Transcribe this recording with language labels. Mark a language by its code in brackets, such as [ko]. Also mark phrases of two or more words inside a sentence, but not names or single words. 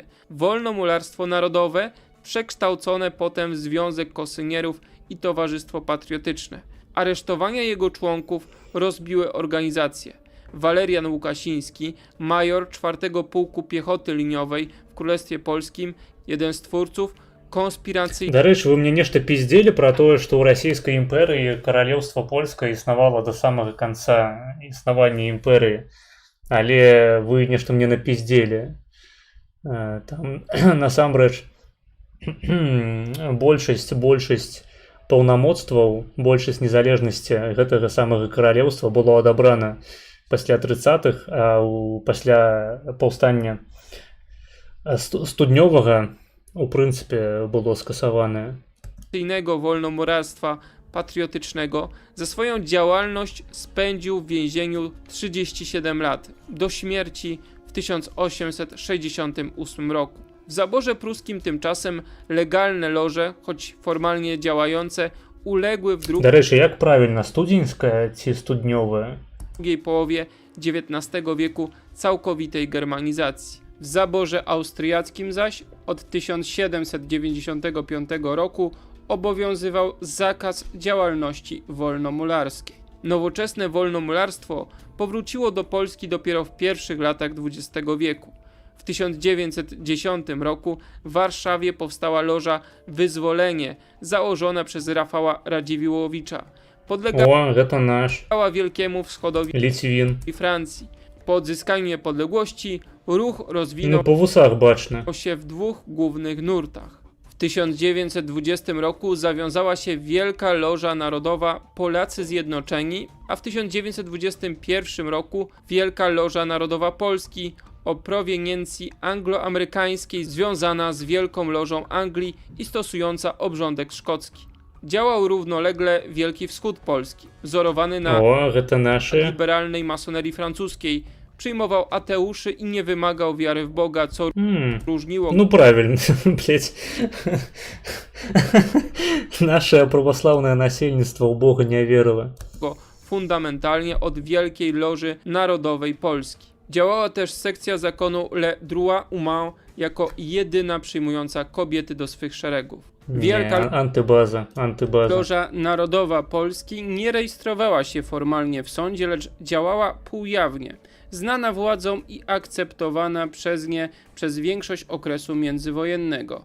[pl] Wolnomularstwo Narodowe, przekształcone potem w Związek Kosynierów i Towarzystwo Patriotyczne. Aresztowania jego członków rozbiły organizację. Walerian Łukasiński, major 4 Pułku Piechoty Liniowej w Królestwie Polskim, jeden z twórców конспірацыі. [be] Дарэчы, вы мне нешта пиздзелі пра тое, што ў расійскай імперыі каралеўства польскае існавала да самага канца існавання імперыі. Але вы нешта мне напиздзелі. Там насамрэч большасць паўнамоцтваў, большасць незалежнасці гэтага самага каралеўства было адабрана пасля 30-х, а пасля паўстання студнёвага [pl] u pryncypie było skasowane. Wolnomurarstwa patriotycznego za swoją działalność spędził w więzieniu 37 lat, do śmierci w 1868 roku. W zaborze pruskim tymczasem legalne loże, choć formalnie działające, uległy w [uk] До речі, jak правильно, студеньське чи студньове? [pl] drugiej połowie XIX wieku całkowitej germanizacji. W zaborze austriackim zaś od 1795 roku obowiązywał zakaz działalności wolnomularskiej. Nowoczesne wolnomularstwo powróciło do Polski dopiero w pierwszych latach XX wieku. W 1910 roku w Warszawie powstała loża Wyzwolenie, założona przez Rafała Radziwiłłowicza. Podlegała [ru] это наш. [pl] Wielkiemu Wschodowi [ru] Литвин. [pl] i Francji. Po odzyskaniu niepodległości ruch rozwinął [be] Ну, по вусах бачно. [pl] się w dwóch głównych nurtach. W 1920 roku zawiązała się Wielka Loża Narodowa Polacy Zjednoczeni, a w 1921 roku Wielka Loża Narodowa Polski o proweniencji angloamerykańskiej związana z Wielką Lożą Anglii i stosująca obrządek szkocki. Działał równolegle Wielki Wschód Polski, wzorowany na [ru] О, это наши. [pl] liberalnej masonerii francuskiej. Przyjmował ateuszy i nie wymagał wiary w Boga, co różniło [ru] Ну, правильно, блять. Наше православное насельництво в Бога не верило. [pl] go fundamentalnie od Wielkiej Loży Narodowej Polski. Działała też sekcja zakonu Le Droit Humain jako jedyna przyjmująca kobiety do swych szeregów. Wielka [be] Не, антыбаза. [pl] Loża Narodowa Polski nie rejestrowała się formalnie w sądzie, lecz działała półjawnie, znana władzom i akceptowana przez nie przez większość okresu międzywojennego.